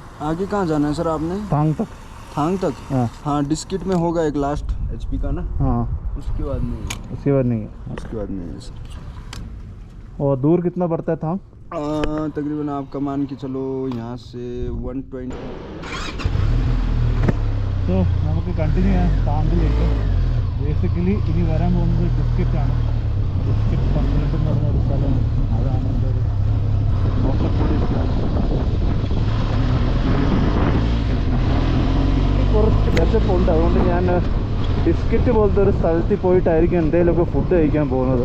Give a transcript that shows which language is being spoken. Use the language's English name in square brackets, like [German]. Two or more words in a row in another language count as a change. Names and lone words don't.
[Hindi] आगे कहाँ जाना है सर आपने? थांग तक. थांग तक? हाँ हाँ डिस्किट में होगा एक [English] last HP [Hindi] का ना, हाँ, उसके बाद नहीं है, उसके बाद नहीं है. उसके बाद नहीं है सर. और दूर कितना पड़ता है थांग? तकरीबन आपका मान के चलो यहाँ से 120. [Malayalam] സോ നമുക്ക് കണ്ടിന്യൂ ചെയ്യാം ടാങ്കിലേക്ക്. ബേസിക്കലി ഇനി വരാൻ പോകുന്നത് ഡിസ്കിറ്റാണ്. ഡിസ്കിറ്റ് 12 എന്ന് പറഞ്ഞൊരു സ്ഥലമാണ്. അതാണ് എൻ്റെ ഒരു നോക്കக்கூடிய സ്ഥലം. കുറച്ച് വിശപ്പുണ്ട്, അതുകൊണ്ട് ഞാൻ ഡിസ്കിറ്റ് പോലത്തെ ഒരു സ്ഥലത്തിൽ പോയിട്ടായിരിക്കും എന്തെങ്കിലുമൊക്കെ ഫുഡ് കഴിക്കാൻ പോകുന്നത്.